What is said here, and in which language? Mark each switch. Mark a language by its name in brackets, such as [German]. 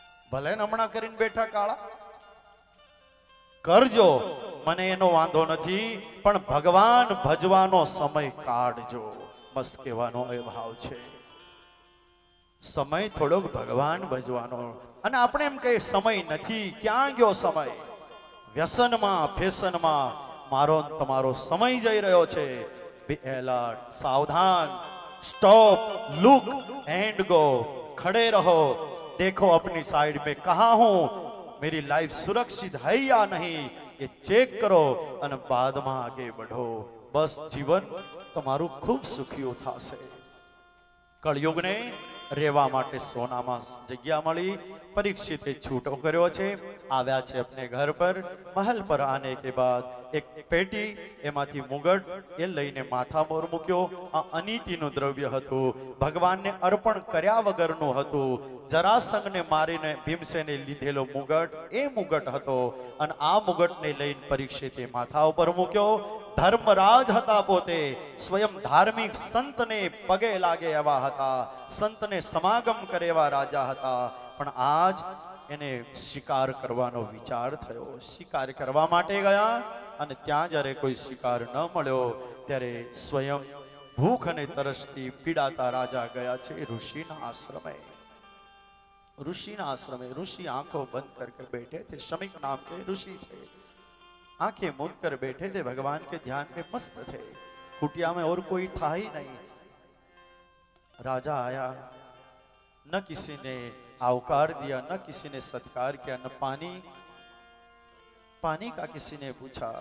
[Gujarati] ભલે ને હમણાં કરીને બેઠા કાળા, કરજો, મને એનો વાંધો નથી, પણ ભગવાન ભજવાનો સમય કાઢજો, બસ કહેવાનો એ ભાવ છે। સમય થોડોક ભગવાન ભજવાનો, અને આપણે એમ કહીએ સમય નથી, ક્યાં ગયો સમય? વ્યસનમાં ફેશનમાં મારો તમારો સમય જઈ રહ્યો છે। [English] be alert, [Gujarati] સાવધાન, [English] stop, look and go, [Hindi] खड़े रहो, देखो अपनी साइड में कहां हूं, मेरी लाइफ सुरक्षित है या नहीं, ये चेक करो [Gujarati] અને બાદમાં [Hindi] આગે बढ़ो। बस जीवन [Gujarati] તમારું ખૂબ સુખી થશે। કળયુગને રહેવા માટે સોનામાં જગ્યા મળી, પરીક્ષિતે છૂટો કર્યો છે, આવ્યા છે [Hindi] अपने घर पर। महल पर आने के बाद एक पेटी, [Gujarati] એમાંથી મુગટ એ લઈને માથા મોર મૂક્યો। આ અનીતિનું દ્રવ્ય હતું, ભગવાનને અર્પણ કર્યા વગરનું હતું। જરાસંઘને મારીને ભીમસેને લીધેલો મુગટ એ મુગટ હતો, અને આ મુગટને લઈને પરીક્ષિતે માથા ઉપર મૂક્યો। ધર્મરાજ હતા પોતે, સ્વયં ધાર્મિક સંતને પગે લાગે એવા હતા, સંતને સમાગમ કરે એવા રાજા હતા, પણ આજ એને શિકાર કરવાનો વિચાર થયો। શિકાર કરવા માટે ગયા, અને ત્યાં જ્યારે કોઈ શિકાર ન મળ્યો ત્યારે સ્વયં ભૂખ અને તરસથી પીડાતા રાજા ગયા છે ઋષિના આશ્રમે। [Hindi] ऋषिना आश्रम में ऋषि आंखों बंद करके बैठे थे। शमीक नाम के ऋषि थे, आंखें मूंद कर बैठे थे, भगवान के ध्यान में मस्त थे। कुटिया में और कोई था ही नहीं। राजा आया, न किसी ने आवकार दिया, न किसी ने सत्कार किया, न पानी का किसी ने पूछा।